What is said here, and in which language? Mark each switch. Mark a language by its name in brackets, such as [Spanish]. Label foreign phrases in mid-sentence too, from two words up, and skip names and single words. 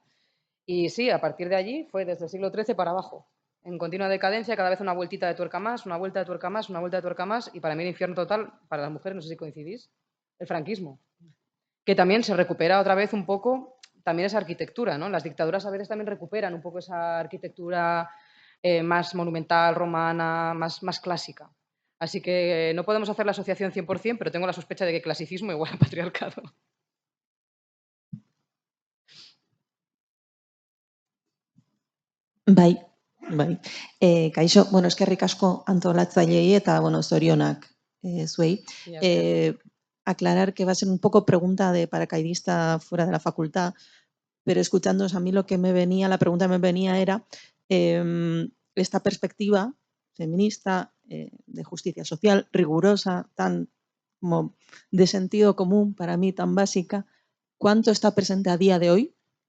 [Spanish] Y sí, a partir de allí fue desde el siglo XIII para abajo, en continua decadencia, cada vez una vueltita de tuerca más, una vuelta de tuerca más, una vuelta de tuerca más, y para mí el infierno total, para las mujeres, no sé si coincidís, el franquismo, que también se recupera otra vez un poco, también esa arquitectura, ¿no? Las dictaduras a veces también recuperan un poco esa arquitectura más monumental, romana, más clásica. Así que no podemos hacer la asociación 100%, pero tengo la sospecha de que clasicismo igual a patriarcado. [Basque] Bai. Kaixo, bueno, eskerrik asko antolatzaileei eta, bueno, zorionak zuei. [Spanish] Aclarar que va a ser un poco pregunta de paracaidista fuera de la facultad, pero escuchándoos a mí lo que me venía, la pregunta que me venía era esta perspectiva feminista, de justicia social, rigurosa, tan como de sentido común, para mí tan básica, ¿cuánto está presente a día de hoy?